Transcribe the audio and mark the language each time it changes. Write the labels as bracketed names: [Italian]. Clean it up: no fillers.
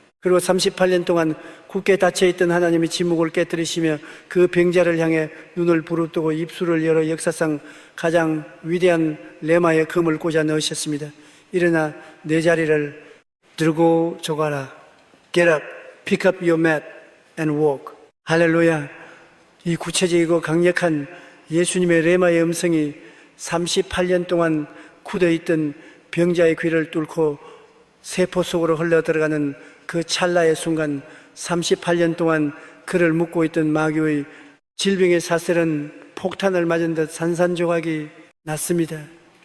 [Korean] 그리고 38년 동안 굳게 닫혀있던 하나님의 침묵을 깨뜨리시며 그 병자를 향해 눈을 부릅뜨고 입술을 열어 역사상 가장 위대한 레마의 금을 꽂아 넣으셨습니다. 일어나 내 자리를 들고 조가라. [English] Get up, pick up your mat and walk. [Korean] 할렐루야. 이 구체적이고 강력한 예수님의 레마의 음성이 38년 동안 굳어있던 병자의 귀를 뚫고 세포 속으로 흘러 들어가는 그 찰나의 순간 38년 동안 그를 묶고 있던 마귀의 질병의 사슬은 폭탄을 맞은 듯 산산조각이 났습니다.